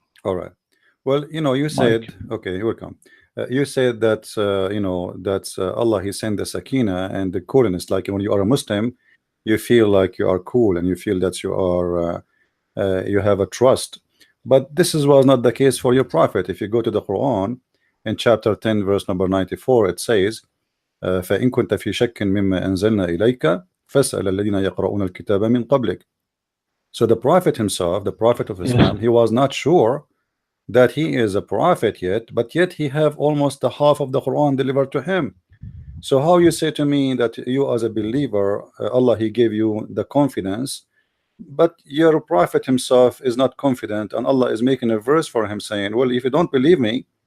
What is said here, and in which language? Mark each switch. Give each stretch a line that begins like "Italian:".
English: All right. Well, you said, Mike. okay, you're welcome. You said that, that Allah, He sent the Sakina and the coolness. Like when you are a Muslim, you feel like you are cool and you feel that you are you have a trust. But was not the case for your prophet. If you go to the Quran in chapter 10 verse number 94, it says
Arabic: فإن كنت في شك مما أنزلنا إليك فاسأل الذين يقرؤون الكتاب من قبلك.
English: So the prophet himself, the prophet of Islam, Yes. he was not sure that he is a prophet yet, but yet he have almost the half of the Quran delivered to him. So how you say to me that you as a believer, Allah he gave you the confidence, but your prophet himself is not confident, and Allah is making a verse for him saying, well, if you don't believe me,